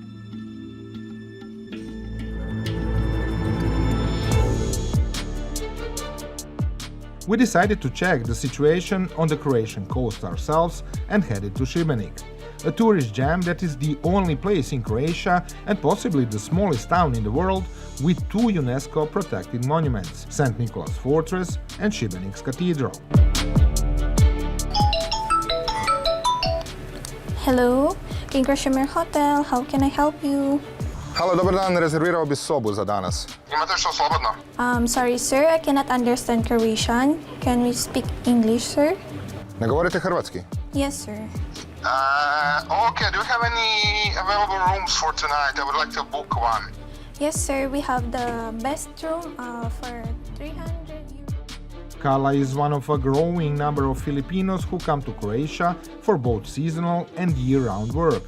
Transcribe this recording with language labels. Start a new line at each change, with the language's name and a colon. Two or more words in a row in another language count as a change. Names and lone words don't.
English: We decided to check the situation on the Croatian coast ourselves and headed to Sibenik, a tourist gem that is the only place in Croatia and possibly the smallest town in the world with two UNESCO protected monuments, St. Nicholas Fortress and Sibenik's Cathedral. Hello, King Krashimir Hotel, how can I help you?
Croatian: Halo, dobar dan, rezervirao bi sobu za danas. Imate što slobodno?
English: Sorry sir, I cannot understand Croatian. Can we speak English, sir?
Croatian: Ne govorite hrvatski?
English: Yes, sir. Okay, do you have any available rooms for tonight? I would like to book one. Yes, sir, we have the best room for 300 euros. Kala is one of a growing number of Filipinos who come to Croatia for both seasonal and year-round work.